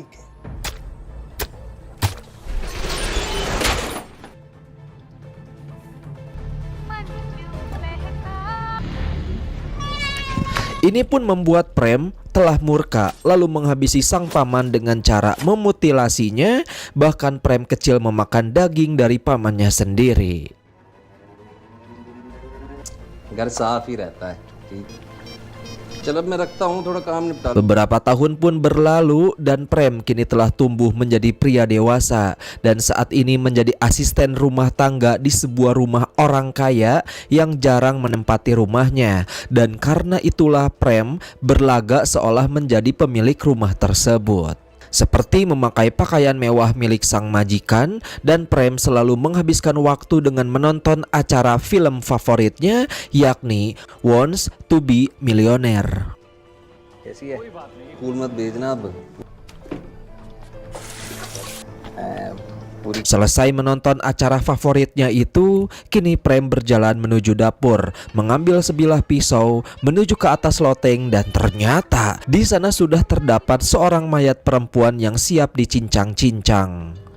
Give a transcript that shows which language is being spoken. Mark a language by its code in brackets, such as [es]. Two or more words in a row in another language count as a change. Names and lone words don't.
[id] Ini pun membuat Prem telah murka lalu menghabisi sang paman dengan cara memutilasinya. Bahkan Prem kecil memakan daging dari pamannya sendiri. [hi] घर साफ ही रहता है ठीक है। चलो मैं रखता हूँ थोड़ा काम निपटा। [id] Beberapa tahun pun berlalu dan Prem kini telah tumbuh menjadi pria dewasa dan saat ini menjadi asisten rumah tangga di sebuah rumah orang kaya yang jarang menempati rumahnya. Dan karena itulah Prem berlagak seolah menjadi pemilik rumah tersebut. Seperti memakai pakaian mewah milik sang majikan, dan Prem selalu menghabiskan waktu dengan menonton acara film favoritnya, yakni Wants to be Millionaire. [hi] कैसी है स्कूल मत भेजना अब। [id] Selesai menonton acara favoritnya itu, kini Prem berjalan menuju dapur, mengambil sebilah pisau, menuju ke atas loteng, dan ternyata di sana sudah terdapat seorang mayat perempuan yang siap dicincang-cincang.